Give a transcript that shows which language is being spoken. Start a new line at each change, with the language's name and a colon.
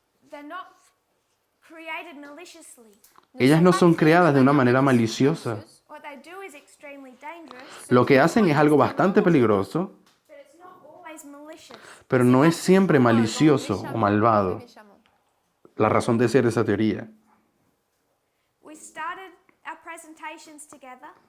English: they're not created maliciously.
Spanish: ellas no son creadas de una manera maliciosa.
English: What they do is extremely dangerous,
Spanish: Lo que hacen es algo bastante peligroso,
English: but it's not always malicious.
Spanish: pero no es siempre malicioso o
French: méchamment,
Spanish: malvado.
French: méchamment.
Spanish: La razón de ser esa teoría.
English: We started our presentations together.